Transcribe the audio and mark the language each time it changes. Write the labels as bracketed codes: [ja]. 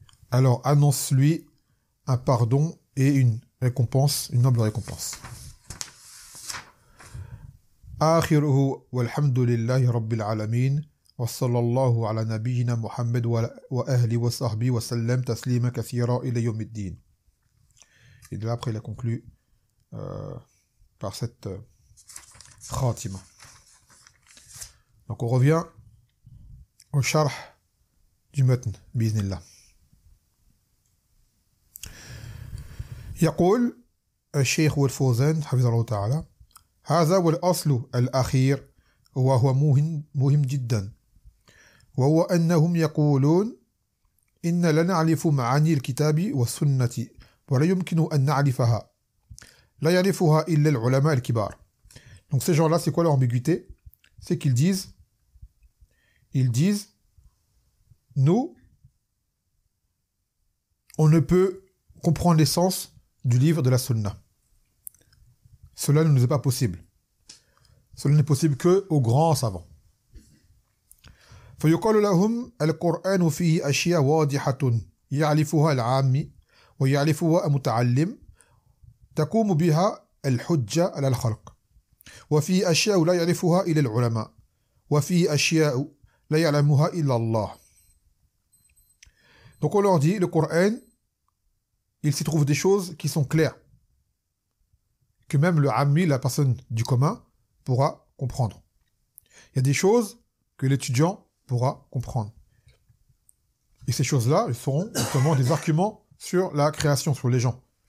[fr] Alors annonce-lui un pardon et une récompense, une noble récompense. [ar] آخره والحمد لله رب العالمين وصلى الله على نبينا محمد وأهله وصحبه وسلم تسليما كثيرا إلى يوم الدين. [fr] Et de là après il a conclu par cette khatima. Donc on revient au sharh du matn [ar] biiznillah. يقول الشيخ والفوزان حفظه الله تعالى: هذا والأصل الأخير وهو مهم جدا، وهو أنهم يقولون إن لا نعرف معاني الكتاب والسنة ولا يمكن أن نعرفها، لا يعرفها إلا العلماء الكبار. [fr] Donc ces gens-là, c'est quoi leur ambiguïté? C'est qu'ils disent, nous, on ne peut comprendre l'essence du livre de la sunna. Cela ne nous est pas possible. Cela n'est possible que aux grands savants. [ar] فيقال لهم القرآن فيه أشياء واضحة يعرفها العامي ويعرفها المتعلم تقوم بها الحجة على الخلق، وفيه أشياء لا يعرفها إلا العلماء، وفيه أشياء لا يعلمها إلا الله. [fr] Donc on leur dit, le Coran, il s'y trouve des choses qui sont claires, que même le ammi, la personne du commun, pourra comprendre. Il y a des choses que l'étudiant pourra comprendre. Et ces choses-là, elles seront justement des arguments sur la création, sur les gens.